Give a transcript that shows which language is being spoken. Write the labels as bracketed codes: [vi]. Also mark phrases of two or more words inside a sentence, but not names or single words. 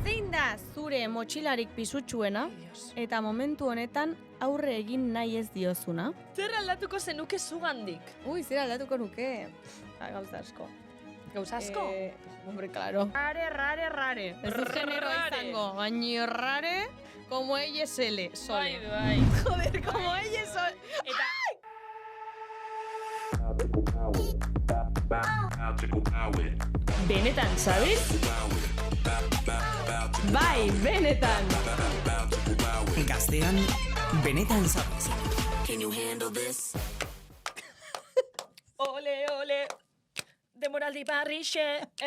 [eu] Zein da zure motxilarik pisutsuena eta momentu honetan aurre egin nahi ez diozuna? Zer aldatuko zenuke zugandik? Ui, zer aldatuko nuke? Gauza asko. Gauza asko? [es] Hombre, claro. [eu] Rare. Ez du genero izango, baina [es] rare como ella sole. [eu] Bai. [es] Joder, como ella sole. [eu] Eta... Benetan, sabes? Bai, benetan! Gaztean, benetan sabes. Ole, demoraldi barrixe.